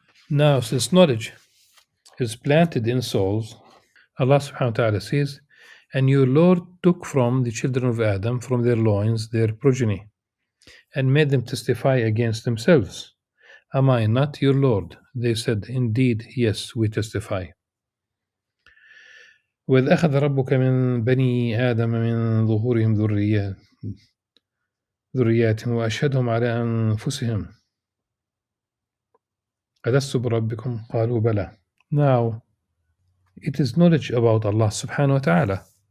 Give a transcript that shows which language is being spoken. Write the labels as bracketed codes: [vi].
[en] Now, since knowledge is planted in souls, Allah subhanahu wa ta'ala says, and your Lord took from the children of Adam, from their loins, their progeny, and made them testify against themselves. Am I not your Lord? They said, indeed, yes, we testify. [ar] وإذ أخذ ربك من بني آدم من ظهورهم ذرياتهم وأشهدهم على أنفسهم ألست بربكم قالوا بلى. [en] Now, it is knowledge about Allah subhanahu wa ta'ala.